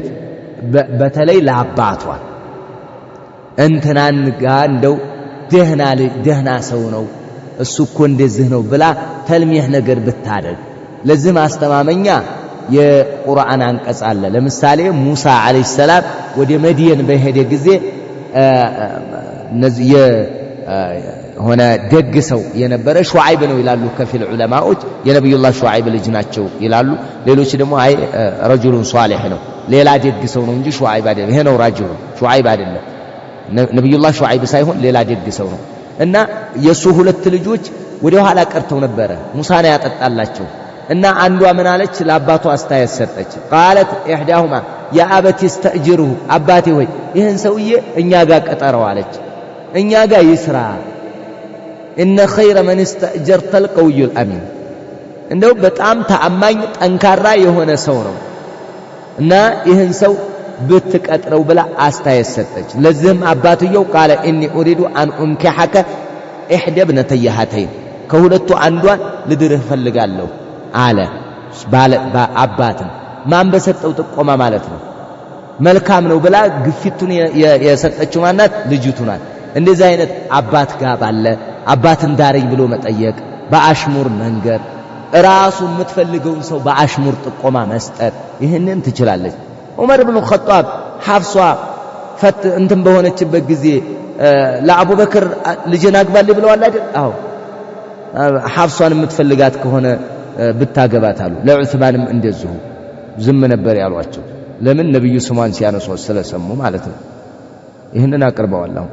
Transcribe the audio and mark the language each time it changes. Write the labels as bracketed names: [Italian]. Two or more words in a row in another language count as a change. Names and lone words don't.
[Amharic] በተለይ ለአባቷ እንትናን ጋር እንደው ደህና ሰው ነው እሱ እኮ እንደዚህ ነው ብላ ተልሚህ ነገር ብታደርግ። ለዚህ ማስተማመኛ የቁርአን አንቀጽ አለ። ለምሳሌ ሙሳ [Arabic] عليه السلام [Amharic] ወደ መድየን በሄደ ጊዜ እነዚህ ሆነ ደግ ሰው የነበረ ሹዓይብ ነው ይላሉ ከፊል ዑለማዎች። የነብዩላህ ሹዓይብ ልጅ ናቸው ይላሉ። ሌሎች ደግሞ አይ [Arabic] رجل صالح [Amharic] ነው ሌላ ደግ ሰው ነው እንጂ ሹዓይብ አይደለም። ይሄ ነው ራጅሁ ሹዓይብ አይደለም። ነብዩላህ ሹዓይብ ሳይሆን ሌላ ደግ ሰው ነው። እና የሱ ሁለት ልጆች ወደ ኋላ ቀርተው ነበረ ሙሳን ያጠጣላቸው እና አንዷ ምን አለች ለአባቷ አስተያየት ሰጠች [Arabic] قالت احداهما يا ابت استاجره [Amharic] አባቴ ሆይ ይህን ሰውዬ እኛ ጋር ቀጠረው አለች እኛ ጋር ይስራ [Arabic] ان خير من استاجرت القوي الامين [Amharic] እንደው በጣም ተአማኝ ጠንካራ የሆነ ሰው ነው እና ይህን ሰው ብትቀጥረው ብላ አስተያየት ሰጠች ለዚህም አባትየው [Arabic] قال اني اريد ان انكحك احدى ابنتي هاتين [Amharic] ከሁለቱ አንዷን ልድርህ ፈልጋለሁ አለ አባትን ማን በሰጠው ጥቆማ ማለት ነው መልካም ነው ብላ ግፊቱን የሰጠችው ማናት ልጅቱ ናት እንደዚህ አይነት አባት ጋር ባለ አባትን ዳረኝ ብሎ መጠየቅ በአሽሙር መንገር ራሱ የምትፈልገውን ሰው በአሽሙር ጥቆማ መስጠት ይሄንን ትችላለች ዑመር ኢብኑ ኸጣብ ሐፍሷ ፈት እንትን በሆነችበት ጊዜ ለአቡበክር ልጅን አግባልኝ ብለዋል አይደል አዎ ሐፍሷን የምትፈልጋት ከሆነ ብታገባት አሉ ለዑስማንም እንደዚሁ ዝም ነበር ያሏቸው ለምን ነብዩ ስሟን ሲያነሱ ስለሰሙ ማለት ነው ይሄንን አቅርበዋል